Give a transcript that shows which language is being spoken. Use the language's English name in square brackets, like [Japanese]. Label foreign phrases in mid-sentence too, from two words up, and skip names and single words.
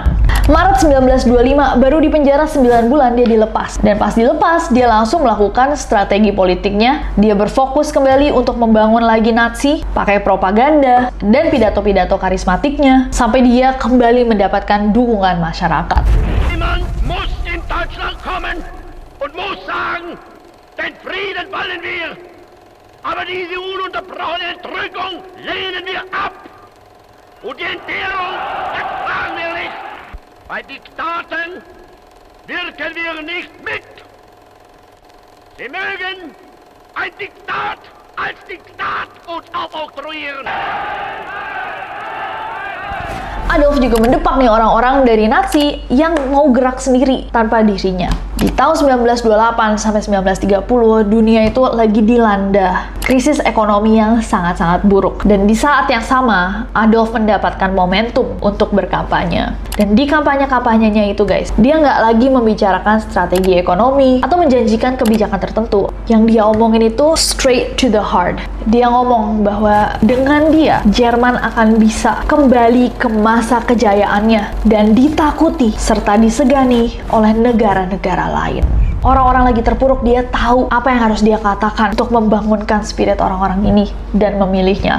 [Indonesian] Maret 1925 baru di penjara 9 bulan dia dilepas. Dan pas dilepas, dia langsung melakukan strategi politiknya. Dia berfokus kembali untuk membangun lagi Nazi, pakai propaganda dan pidato-pidato karismatiknya sampai dia kembali mendapatkan dukungan masyarakat. [German] Niemand muss in Deutschland kommen und muss sagen, den Frieden wollen wir, aber diese ununterbrochene Entrückung lehnen wir ab. Und die Entbehrung ertragen wir nicht. Bei Diktaten wirken wir nicht mit. Sie mögen ein Diktat als Diktat uns aufoktroyieren. [Indonesian] Adolf juga mendepak nih orang-orang dari Nazi yang mau gerak sendiri tanpa dirinya. Di tahun 1928 sampai 1930, dunia itu lagi dilanda krisis ekonomi yang sangat-sangat buruk. Dan di saat yang sama, Adolf mendapatkan momentum untuk berkampanye. Dan di kampanye-kampanyenya itu guys, dia nggak lagi membicarakan strategi ekonomi atau menjanjikan kebijakan tertentu. Yang dia omongin itu [English] straight to the heart. [Indonesian] Dia ngomong bahwa dengan dia, Jerman akan bisa kembali ke masa kejayaannya dan ditakuti serta disegani oleh negara-negara lain. Orang-orang lagi terpuruk, dia tahu apa yang harus dia katakan untuk membangunkan spirit orang-orang ini dan memilihnya.